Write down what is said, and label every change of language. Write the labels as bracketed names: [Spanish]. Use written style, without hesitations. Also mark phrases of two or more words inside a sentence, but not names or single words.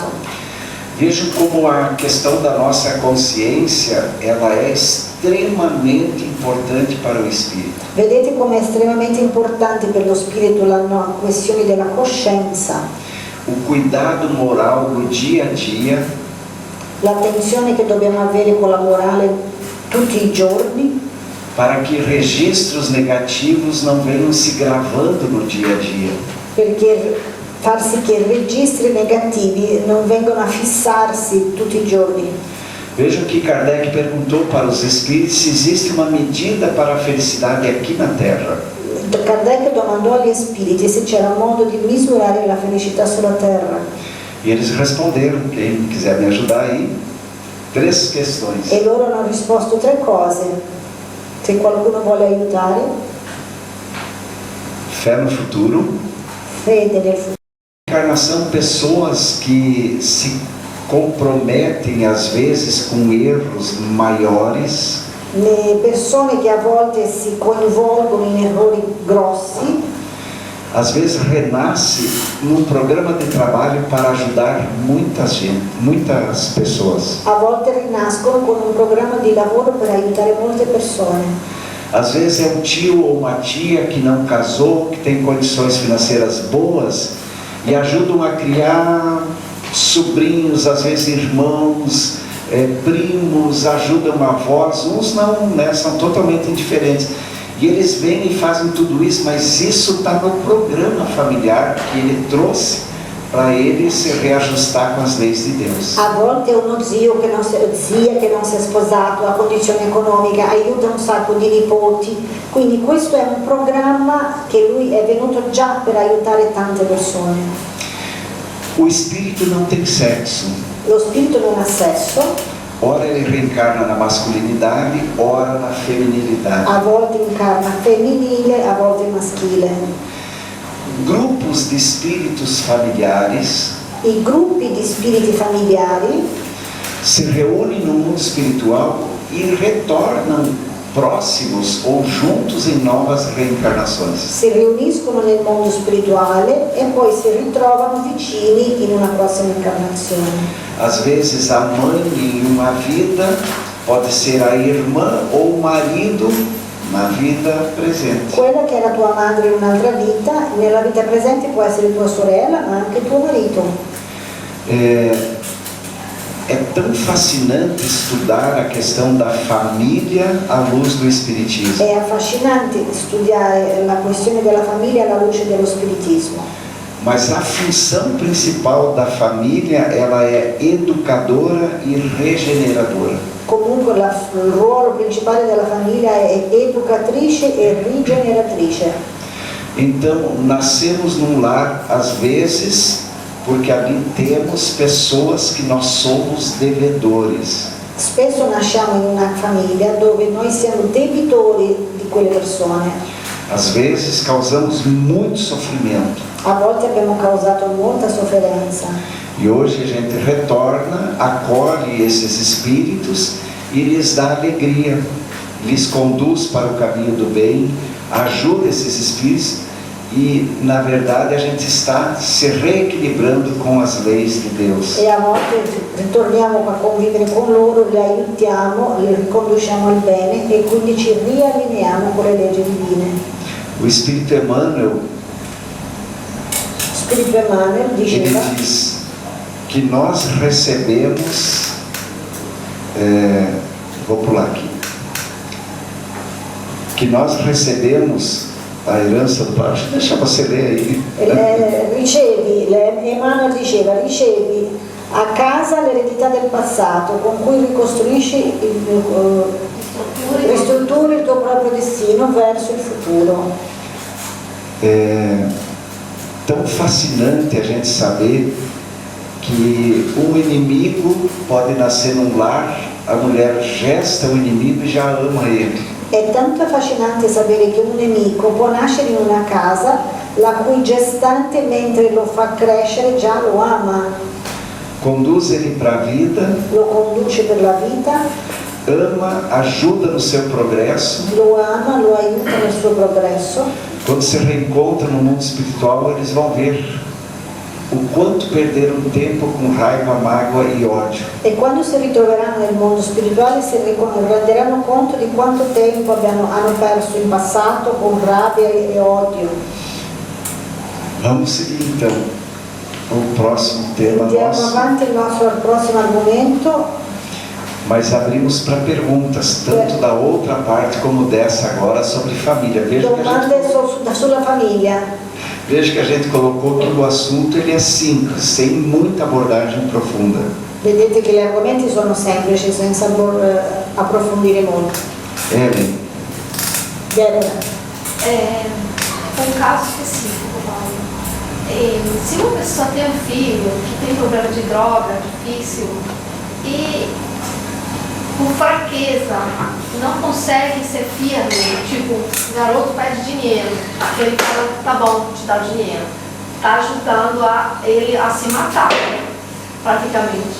[Portuguese] Vejam como a questão da nossa consciência, ela é extremamente importante para o espírito. [Italian] Vedete come è estremamente importante per lo spirito la questione della coscienza, [Portuguese] O cuidado moral do dia a dia, [Italian] l'attenzione che dobbiamo avere con la morale tutti i giorni, [Portuguese] para que registros negativos não venham se gravando no dia a dia. [Italian] perché far sì che registri negativi non vengano a fissarsi tutti i giorni. [Portuguese] Vejam que Kardec perguntou para os espíritos se existe uma medida para a felicidade aqui na Terra. [Italian] Kardec domandò agli spiriti se c'era un modo di misurare la felicità sulla terra [Portuguese] E eles responderam, quem quiser me ajudar aí, 3 questões. [Italian] e loro hanno risposto 3 cose. Se qualcuno vuole aiutare, [Portuguese] Fé no futuro, [Italian] fede nel futuro. [Portuguese] encarnação, pessoas que se comprometem às vezes com erros maiores, [Italian] Le persone che a volte si coinvolgono in errori grossi, [Portuguese] às vezes renasce num programa de trabalho para ajudar muitas pessoas. [Italian] a volte rinascono con un programma di lavoro per aiutare molte persone. [Portuguese] Às vezes é um tio ou uma tia que não casou, que tem condições financeiras boas e ajudam a criar sobrinhos, às vezes irmãos, primos, ajudam avós, uns não, né, são totalmente indiferentes. E eles vêm e fazem tudo isso, mas isso está no programa familiar que ele trouxe para ele se reajustar com as leis de Deus. [Italian] A volte uno zia che non si è sposato, ha condizione economica, aiuta un sacco di nipoti, quindi questo è un programma che lui è venuto già per aiutare tante persone. [Portuguese] O espírito não tem sexo. [Italian] Lo spirito non ha sesso, [Portuguese] Ora ele reencarna na masculinidade, ora na feminilidade. [Italian] a volte incarna femminile, a volte maschile. [Portuguese] Grupos de espíritos familiares [Italian] I gruppi di spiriti familiari [Portuguese] se reúnem no mundo espiritual e retornam próximos ou juntos em novas reencarnações. [Italian] si riuniscono nel mondo spirituale e poi si ritrovano vicini in una prossima incarnazione. [Portuguese] Às vezes a mãe em uma vida pode ser a irmã ou o marido na vida presente. [Italian] Quella che era tua madre in un'altra vita, nella vita presente può essere tua sorella, ma anche tuo marito. [Portuguese] É tão fascinante estudar a questão da família à luz do Espiritismo. [Italian] È affascinante studiare la questione della famiglia alla luce dello spiritismo. [Portuguese] Mas a função principal da família, ela é educadora e regeneradora. [Italian] Comunque il ruolo principale della famiglia è educatrice e rigeneratrice. [Portuguese] Então, nascemos num lar, às vezes, porque ali temos pessoas que nós somos devedores. [Italian] Spesso nasciamo in una famiglia dove noi siamo debitori di quelle persone. [Portuguese] Às vezes causamos muito sofrimento. [Italian] A volte abbiamo causato molta sofferenza. [Portuguese] E hoje a gente retorna, acolhe esses espíritos e lhes dá alegria, lhes conduz para o caminho do bem, ajuda esses espíritos e, na verdade, a gente está se reequilibrando com as leis de Deus. [Italian] E a volte ritorniamo a convivere con loro, li aiutiamo, li riconduciamo al bene e quindi ci riallineiamo con le leggi divine. [Portuguese] O Espírito Emmanuel, [Italian] Spirito Emmanuel [Portuguese] ele [Italian] diceva [Portuguese] diz que nós recebemos, vou pular aqui, que nós recebemos a herança do pai. Deixa você ler aí. [Italian] Emmanuel diceva, ricevi a casa l'eredità del passato con cui ricostruisci, ristrutturi il tuo proprio destino verso il futuro. [Portuguese] É tão fascinante a gente saber que um inimigo pode nascer num lar, a mulher gesta o inimigo e já ama ele. [Italian] È tanto affascinante sapere che un nemico può nascere in una casa la cui gestante, mentre lo fa crescere, già lo ama. [Portuguese] Conduz ele para a vida, [Italian] Lo conduce per la vita, [Portuguese] ama, ajuda no seu progresso. [Italian] lo ama, lo aiuta nel suo progresso. [Portuguese] Quando se reencontram no mundo espiritual, eles vão ver o quanto perderam tempo com raiva, mágoa e ódio. [Italian] E quando si ritroveranno nel mondo spirituale si renderanno conto di quanto tempo hanno perso in passato con rabbia e odio. [Portuguese] Vamos seguir então o próximo tema [Italian] Andiamo [Portuguese] nosso, [Italian] avanti il nostro prossimo argomento, [Portuguese] mas abrimos para perguntas, tanto da outra parte como dessa agora, sobre família. [Italian] domande sulla famiglia. [Portuguese] Veja que a gente colocou que o assunto ele é simples, sem muita abordagem profunda. [Italian] Vedete che gli argomenti sono semplici, senza approfondire molto. Ellen, [Portuguese] É um caso específico, Paulo. Se uma pessoa tem um filho que tem problema de droga, difícil, e por fraqueza não consegue ser firme, tipo, o garoto pede dinheiro, ele fala, tá bom, te dá o dinheiro, tá ajudando ele a se matar, praticamente.